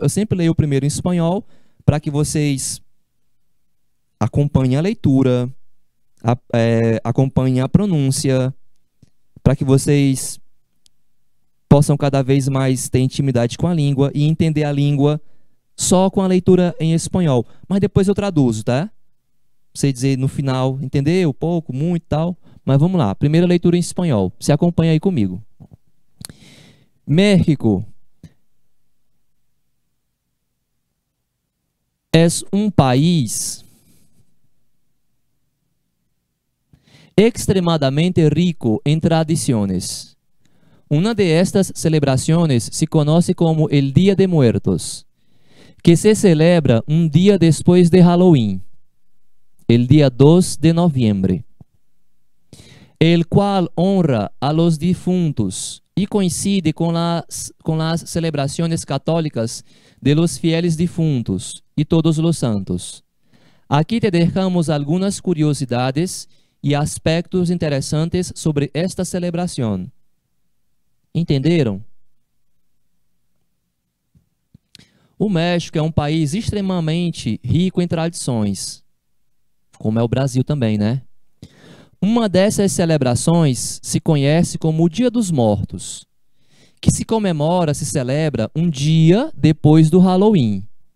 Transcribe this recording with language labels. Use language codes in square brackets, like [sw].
[pt] Eu sempre leio primeiro em espanhol para que vocês acompanhem a leitura, acompanhem a pronúncia, para que vocês possam cada vez mais ter intimidade com a língua e entender a língua só com a leitura em espanhol. Mas depois eu traduzo, tá? Você dizer no final, entendeu? Pouco, muito, tal. Mas vamos lá. Primeira leitura em espanhol. Se acompanha aí comigo. [es] México es un país extremadamente rico en tradiciones. Una de estas celebraciones se conoce como el Día de Muertos, que se celebra un día después de Halloween, el día 2 de noviembre, el cual honra a los difuntos y coincide con las celebraciones católicas de los fieles difuntos y todos los santos. Aquí te dejamos algunas curiosidades y aspectos interesantes sobre esta celebración. [pt] Entenderam? O México é um país extremamente rico em tradições, como é o Brasil também, né? Uma dessas celebrações se conhece como o Dia dos Mortos, que se comemora, se celebra um dia depois do Halloween.